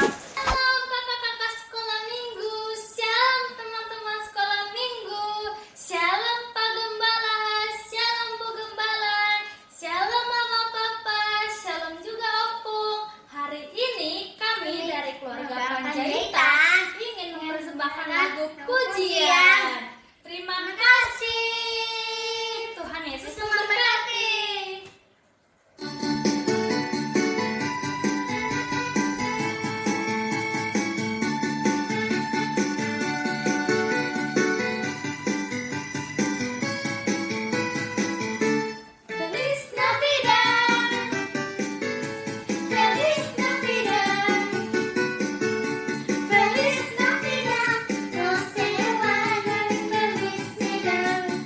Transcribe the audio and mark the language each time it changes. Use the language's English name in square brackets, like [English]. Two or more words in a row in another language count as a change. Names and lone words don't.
[Indonesian] Shalom kakak-kakak sekolah minggu, shalom teman-teman sekolah minggu, shalom Pak Gembala, shalom Bu Gembala, shalom Mama Papa, shalom juga Opung. Hari ini kami dari keluarga Panjaitan ingin mempersembahkan lagu pujian. Terima kasih. Tuhan Yesus memberkati. [Spanish] Feliz Navidad, Feliz Navidad, Feliz Navidad, no se vayan, felicidad.